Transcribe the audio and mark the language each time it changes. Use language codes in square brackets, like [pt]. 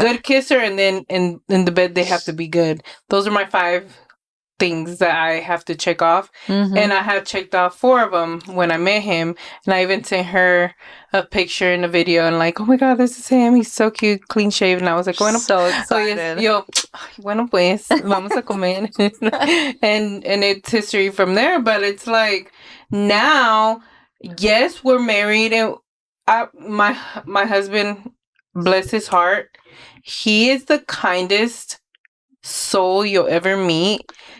[en] Good kisser, and then in the bed they have to be good. Those are my 5 things that I have to check off. And I had checked off 4 of them when I met him, and I even sent her a picture and a video, and like, oh my god, this is him, he's so cute, clean shaven. I was like, bueno, so excited. [es] Bueno pues, vamos a comer. [en] and it's history from there. But it's like, now, yes, we're married, and my husband, bless his heart, he is the kindest soul you'll ever meet.